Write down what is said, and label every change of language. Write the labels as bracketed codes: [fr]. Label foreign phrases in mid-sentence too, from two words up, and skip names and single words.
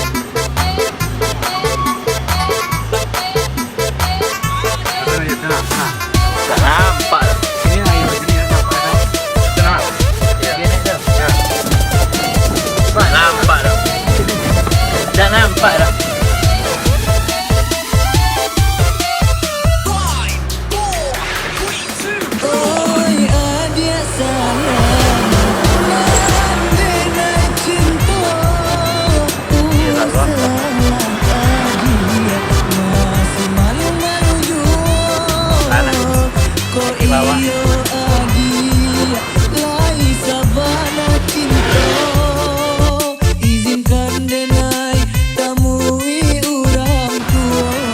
[id] Tenang. Nggak nampak. Ini ayo sini apa? Tenang. Gini tuh. Ya. Nggak nampak dah. Nggak nampak dah. [min] Oi adia sayang nan denai cinta usaha adia masih malu-malu jua ko iyo adia lai sabana cinta izinkan denai tamui orang tua.